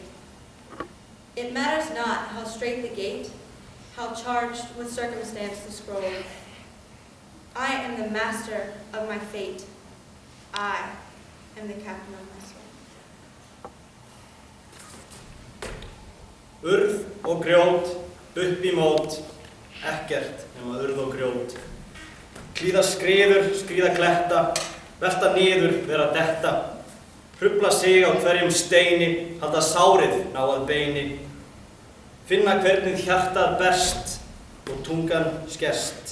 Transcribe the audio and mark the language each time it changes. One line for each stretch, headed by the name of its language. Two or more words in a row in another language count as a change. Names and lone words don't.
English: It matters not how straight the gate, how charged with circumstance the scroll. I am the master of my fate. I am the captain of my soul.
Icelandic: Urð og grjót, upp í mót, ekkert nema urð og grjót. Klíða skriður, skríða kletta, velta niður, vera detta. Hrufla sig á hverjum steini, halda sárið ná að beini. Finna hvernig hjartað berst og tungan skerst.